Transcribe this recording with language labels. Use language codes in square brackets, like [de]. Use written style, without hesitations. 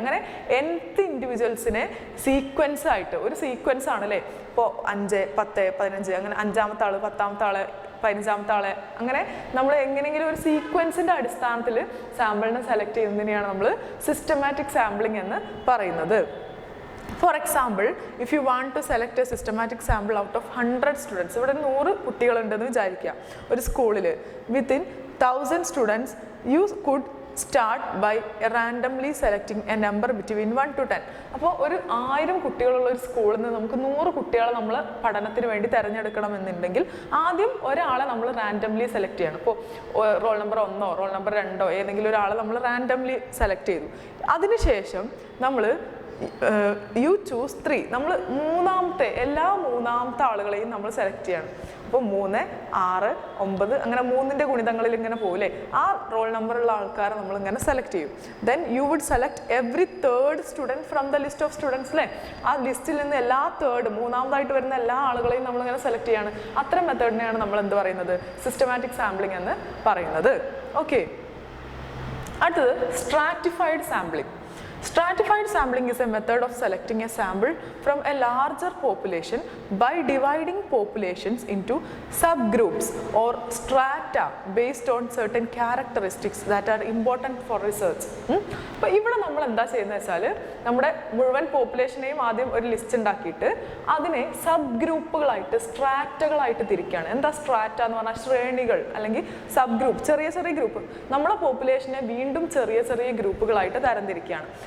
[ml] അങ്ങനെ nth ഇൻഡിവിജ്വൽസിനെ sequence ആയിട്ട്, ഒരു സീക്വൻസ് ആണ് അല്ലേ, ഇപ്പോൾ 5, 10, 15, അങ്ങനെ 5ാമത്തെ ആള്, 10ാമത്തെ ആള്, 15ാമത്തെ ആളെ, അങ്ങനെ നമ്മൾ എങ്ങനെയെങ്കിലും ഒരു സീക്വൻസിന്റെ അടിസ്ഥാനത്തിൽ സാമ്പിളിനെ സെലക്ട് ചെയ്യുന്നതിനെയാണ് നമ്മൾ സിസ്റ്റമാറ്റിക് സാമ്പിളിംഗ് എന്ന് പറയുന്നത്. [en] For example, if you want to select a systematic sample out of 100 students, [ml] ഇവിടെ 100 കുട്ടികളുണ്ടെന്ന് വിചാരിക്കുക ഒരു സ്കൂളിൽ. [en] within 1000 students you could start by randomly selecting a number between 1 to 10. [ml] അപ്പോൾ ഒരു 1000 കുട്ടികളുള്ള ഒരു സ്കൂളിൽ നിന്ന് നമുക്ക് 100 കുട്ടികളെ നമ്മൾ പഠനത്തിന് വേണ്ടി തിരഞ്ഞെടുക്കണമെന്നുണ്ടെങ്കിൽ ആദ്യം ഒരാളെ നമ്മൾ റാൻഡംലി സെലക്ട് ചെയ്യണം. ഇപ്പോൾ റോൾ നമ്പർ 1ഓ റോൾ നമ്പർ 2ഓ ഏതെങ്കിലും ഒരാളെ നമ്മൾ റാൻഡംലി സെലക്ട് ചെയ്തു. അതിനുശേഷം നമ്മൾ [en] you choose 3, [ml] നമ്മൾ എല്ലാ മൂന്നാമത്തെ ആളുകളെയും നമ്മൾ സെലക്ട് ചെയ്യണം. അപ്പോൾ 3, 6, 9 അങ്ങനെ 3ന്റെ ഗുണിതങ്ങളിൽ ഇങ്ങനെ പോലെ ആ റോൾ നമ്പറുള്ള ആൾക്കാരെ നമ്മൾ ഇങ്ങനെ സെലക്ട് ചെയ്യും. [en] Then you would select every 3rd student from the list of students അല്ലേ. [ml] ആ ലിസ്റ്റിൽ നിന്ന് എല്ലാ 3rd മൂന്നാമതായിട്ട് വരുന്ന എല്ലാ ആളുകളെയും നമ്മളിങ്ങനെ സെലക്ട് ചെയ്യാണ്. അത്തരം മെത്തേഡിനെയാണ് നമ്മൾ എന്ത് പറയുന്നത്, സിസ്റ്റമാറ്റിക് സാമ്പിളിംഗ് എന്ന് പറയുന്നത്. ഓക്കെ, അടുത്തത് stratified sampling. [en] Stratified sampling is a method of selecting a sample from a larger population by dividing populations into subgroups or strata based on certain characteristics that are important for research. [ml] അപ്പോൾ ഇവിടെ നമ്മൾ എന്താ ചെയ്യുന്നത് വെച്ചാൽ നമ്മുടെ മുഴുവൻ പോപ്പുലേഷനെയും ആദ്യം ഒരു ലിസ്റ്റ് ഉണ്ടാക്കിയിട്ട് അതിനെ സബ് ഗ്രൂപ്പുകളായിട്ട് സ്ട്രാറ്റകളായിട്ട് തിരിക്കുകയാണ്. എന്താ സ്ട്രാറ്റ എന്ന് പറഞ്ഞാൽ ശ്രേണികൾ അല്ലെങ്കിൽ സബ് ഗ്രൂപ്പ്, ചെറിയ ചെറിയ ഗ്രൂപ്പ്. നമ്മളെ പോപ്പുലേഷനെ വീണ്ടും ചെറിയ ചെറിയ ഗ്രൂപ്പുകളായിട്ട് തരംതിരിക്കുകയാണ്.